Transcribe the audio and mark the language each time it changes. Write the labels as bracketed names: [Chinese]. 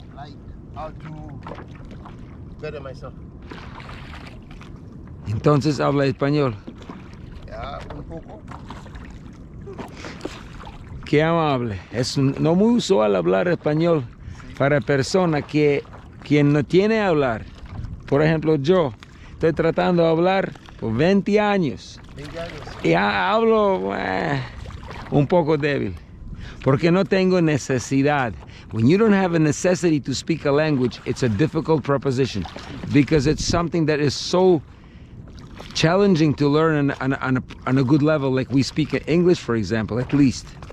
[English] like how to better myself. [Spanish] Entonces habla español. Yeah, un poco. Qué amable. Es no muy usual hablar español para personas quien no tiene hablar. Por ejemplo, yo estoy tratando de hablar por 20 años. 20 años. Y hablo un poco débil. Porque no tengo necesidad. [English] When you don't have a necessity to speak a language, it's a difficult proposition. Because it's something that is so challenging to learn on a good level. Like we speak English, for example, at least.